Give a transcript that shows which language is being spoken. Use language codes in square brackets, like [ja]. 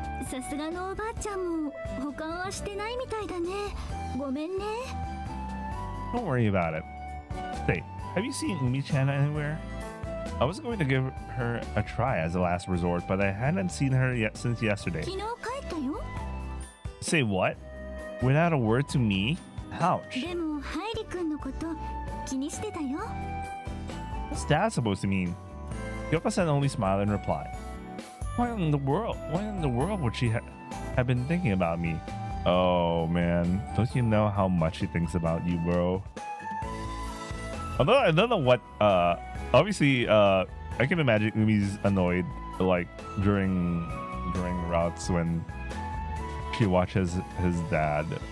[ja] さすがのおばあちゃんも保管はしてないみたいだね。ごめんね。 [en] Don't worry about it. Say, have you seen Umi-chan anywhere? I was going to give her a try as a last resort, but I hadn't seen her yet since yesterday. [ja] 昨日帰ったよ。 [en] Say what? Without a word to me? Ouch. [ja] でもハイリ君のこと気にしてたよ。 [en] What's that supposed to mean? Yoko-san only smiled and replied, Why in the world would she have been thinking about me? Oh man, don't you know how much she thinks about you, bro? Although I don't know what, obviously, I can imagine Umi's annoyed, like, during routes when she watches his dad.